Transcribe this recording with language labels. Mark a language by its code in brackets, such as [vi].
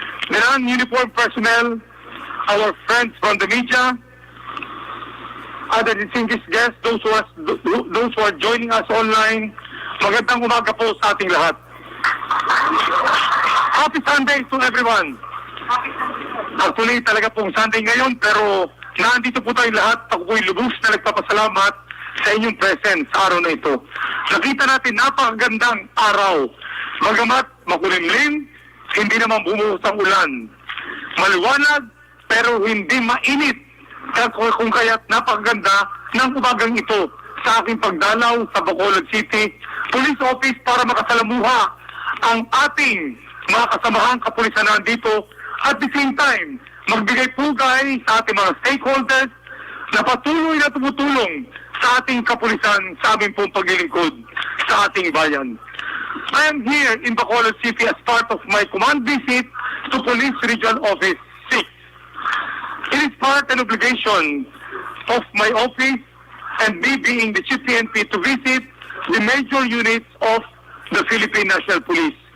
[en] the non-uniformed personnel, our friends from the media, other distinguished guests, those who are joining us online. [tl] Magandang umaga po sa ating lahat. [en] Happy Sunday to everyone. [tl] Actually, talaga pong Sunday ngayon, pero nandito po tayong lahat. Ako po'y lubos na nagpapasalamat sa inyong presence sa araw na ito. Nakita natin napakagandang araw. Bagamat makulimlim, hindi naman bumuhos ang ulan. Maliwanag, pero hindi mainit. Kung kaya't napakaganda ng umagang ito sa aking pagdalaw sa Bacolod City Police Office para makasalamuha ang ating mga kasamahang kapulisan na nandito, [en] at the same time [tl] magbigay pugay sa ating mga stakeholders na patuloy na tumutulong sa ating kapulisan sa aming pong paglilingkod sa ating bayan. [en] I am here in Bacolod City as part of my command visit to Police Regional Office 6. It is part and obligation of my office and me being the Chief PNP to visit the major units of the Philippine National Police.